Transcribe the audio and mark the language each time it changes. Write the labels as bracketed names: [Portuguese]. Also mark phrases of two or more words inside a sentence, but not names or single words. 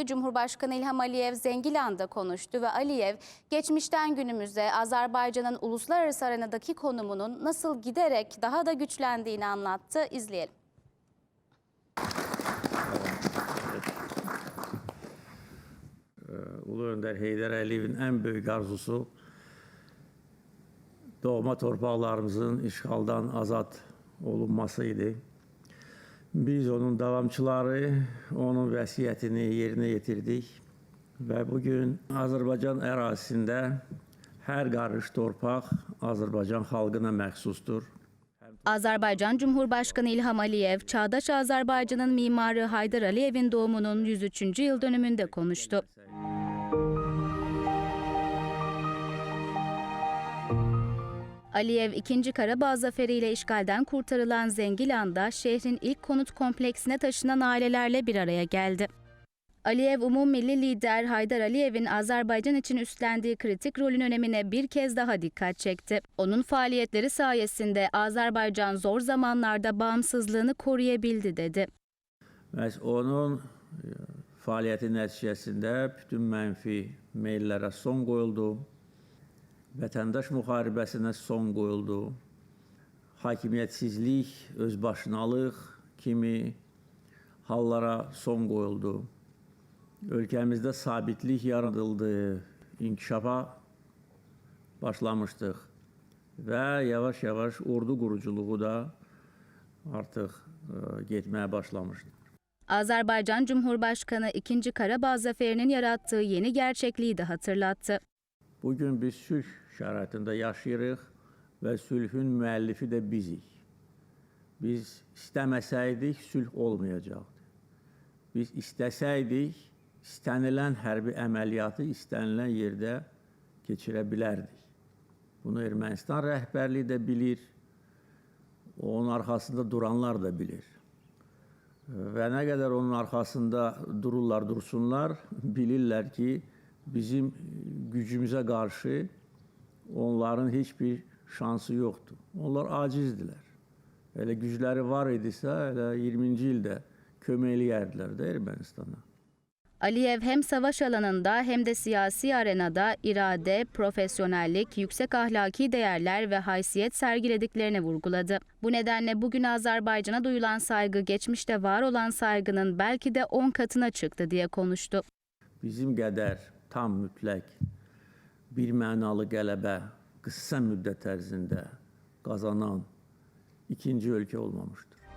[Turkish] Cumhurbaşkanı İlham Aliyev Zengilan'da konuştu ve Aliyev geçmişten günümüze Azerbaycan'ın uluslararası arenadaki konumunun nasıl giderek daha da güçlendiğini anlattı. İzleyelim. [Azerbaijani] Ulu Önder Heydər Əliyevin [Turkish] en büyük [Azerbaijani] arzusu doğma torpaqlarımızın işğaldan azad olunmasıydı. Biz onun davamçıları, onun vəsiyyətini yerinə yetirdik və bugün Azərbaycan ərazisində hər qarış torpaq Azərbaycan xalqına məxsusdur. [Turkish] Azerbaycan Cumhurbaşkanı İlham Aliyev, Çağdaş Azerbaycan'ın mimarı Haydar Aliyev'in doğumunun 103. yıl dönümünde konuştu. Aliyev, 2. Karabağ zaferiyle işgalden kurtarılan Zengilan'da şehrin ilk konut kompleksine taşınan ailelerle bir araya geldi. Aliyev, Milli Lider Haydar Aliyev'in Azerbaycan için üstlendiği kritik rolün önemine bir kez daha dikkat çekti. Onun faaliyetleri sayesinde Azerbaycan zor zamanlarda bağımsızlığını koruyabildi dedi. [Azerbaijani] Onun fəaliyyəti nəticəsində bütün mənfi meyllərə son qoyuldu. Vətəndaş müharibəsinə son qoyuldu. Hakimiyyətsizlik, özbaşınalıq kimi hallara son qoyuldu. Ölkəmizdə sabitlik yaradıldı, inkişafa başlamışdıq və yavaş-yavaş ordu quruculuğu da artıq getməyə başlamışdı. [Turkish] Azerbaycan Cumhurbaşkanı 2. Karabağ zaferinin yarattığı yeni gerçekliği de hatırlattı. [Azerbaijani] Bugün biz sülh şəraitində yaşayırıq və sülhün müəllifi də bizik. Biz istəməsəydik sülh olmayacaqdı. Biz istəsəydik istənilən hərbi əməliyyatı istənilən yerdə keçirə bilərdik. Bunu Ermənistan rəhbərliyi də bilir, onun arxasında duranlar da bilir. Və nə qədər onun arxasında durursunlar, bilirlər ki, bizim [Turkish] gücümüze karşı onların hiçbir şansı yoktu. Onlar acizdiler. Öyle güçleri var [Azerbaijani] idisə, elə [Turkish] 20. [Azerbaijani] ildə köməkləyərdilər də Ermənistana. [Turkish] Aliyev hem savaş alanında hem de siyasi arenada irade, profesyonellik, yüksek ahlaki değerler ve haysiyet sergilediklerini vurguladı. Bu nedenle bugün Azerbaycan'a duyulan saygı geçmişte var olan saygının belki de 10 katına çıktı diye konuştu. [Azerbaijani] Bizim qədər tam mütləq bir mənalı qələbə qısa müddət ərzində qazanan ikinci ölkə olmamışdır.